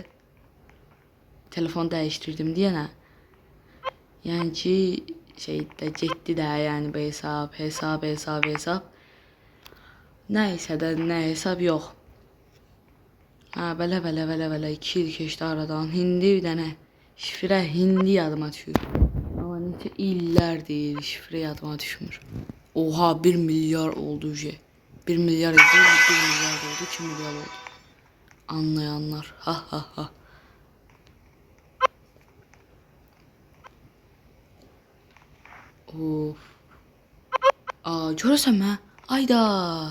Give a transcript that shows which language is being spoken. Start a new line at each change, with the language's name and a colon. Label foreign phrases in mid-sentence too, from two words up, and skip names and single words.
Azerbaijani: Telefon dəyişdirdim deyənə. Yəni ki şeydə getdi də yəni bu hesab. Nəysə də nə hesab yox. Ha, belə 2 il keçdi aradan. Hindi bir dənə şifrə hindi yadıma düşür. Amma neçə illərdir şifrə yadıma düşmür. Oha, 1 milyar oldu şey. 1 milyar idi, 1 milyar oldu, 2 milyar oldu. Anlayanlar. Ha. Of. Görəsən mə? Ayda.